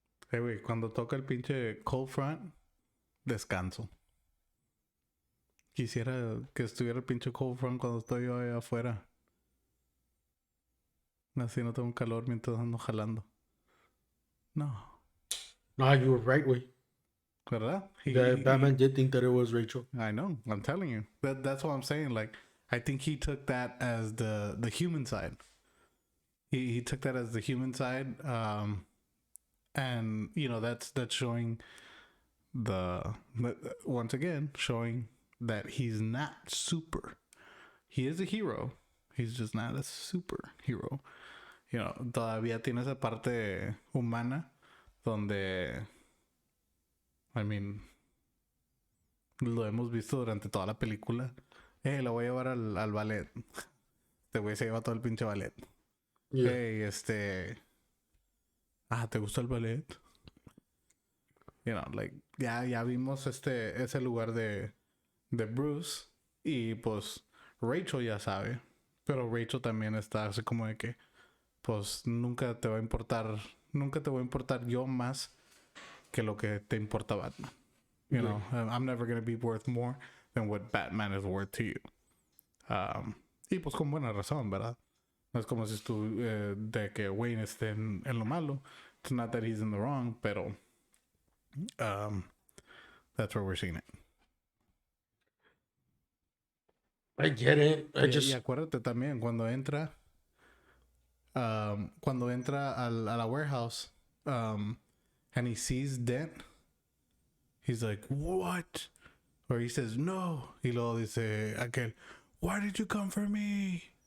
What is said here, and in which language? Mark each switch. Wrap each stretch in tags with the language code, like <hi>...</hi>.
<es>Güey, cuando toca el pinche cold front, descanso. Quisiera que estuviera el pinche cold front cuando estoy yo allá afuera. Así no tengo calor mientras ando jalando. No.</es> <en>No, you were right, güey.</en> <es>¿Verdad?</es> <en>Batman did think that it was Rachel. I know. I'm telling you. That's what I'm saying. Like, I think he took that as the human side. He took that as the human side. And you know that's showing once again showing that he's not super. He is a hero. He's just not a superhero.</en> <es>You know, todavía tiene esa parte humana donde,</es> <en>I mean,</en> <es>lo hemos visto durante toda la película. La voy a llevar al ballet. Este güey se lleva todo el pinche ballet.</es> <en>Yeah.</en> <es>¿te gusta el ballet?</es> <en>You know, like,</en> <es>ya vimos ese lugar de Bruce. Y pues Rachel ya sabe. Pero Rachel también está así como de que, pues nunca te voy a importar yo más que lo que te importa Batman.</es> <en>You know, I'm never going to be worth more than what Batman is worth to you.</en> <es>Y pues con buena razón, ¿verdad? No es como si de que Wayne esté en lo malo.</es> <en>It's not that he's in the wrong, pero that's where we're seeing it. I get it.</en> <es>Y acuérdate también cuando entra a la warehouse</es> <en>and he sees Dent, he's like, what? Or he says no.</en> <es>Y luego dice aquel,</es> <en>why did you come for me?</en>